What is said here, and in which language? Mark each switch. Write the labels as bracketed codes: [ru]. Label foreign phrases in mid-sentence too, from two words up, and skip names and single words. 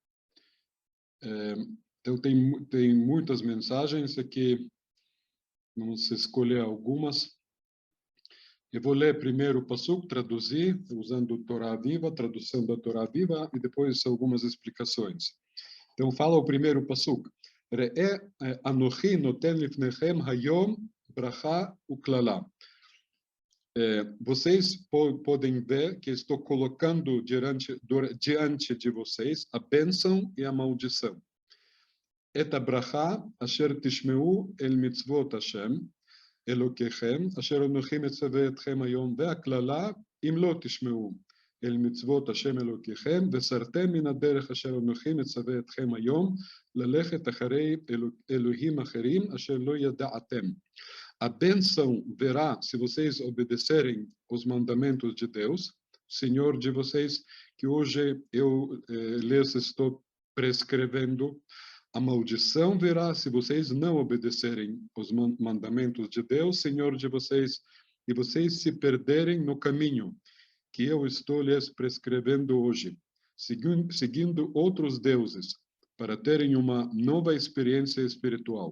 [pt] Então tem muitas mensagens aqui, vamos escolher algumas. Eu vou ler primeiro o Pasuk, traduzir, usando Torá Viva, tradução da Torá Viva, e depois algumas explicações. Então fala o primeiro Pasuk. [he] ראה אנוכי נותן לפניכם היום ברכה וקללה. [pt] Vocês podem ver que estou colocando diante de vocês a bênção e a maldição. [he] את ברכה אשר תשמעו אל מצות השם אלוקיכם, אשר אנוכי מצווה אתכם היום, והכללה, אם לא תשמעו אל מצוות השם אלוקיכם, וסרתם מן הדרך אשר אנוכי מצווה אתכם היום, ללכת אחרי אלוהים אחרים, אשר לא ידעתם. [pt] A bênção verá se vocês obedecerem os mandamentos de Deus, Senhor de vocês, que hoje eu lhes estou prescrevendo. A maldição virá se vocês não obedecerem os mandamentos de Deus, Senhor de vocês, e vocês se perderem no caminho que eu estou lhes prescrevendo hoje, seguindo outros deuses, para terem uma nova experiência espiritual.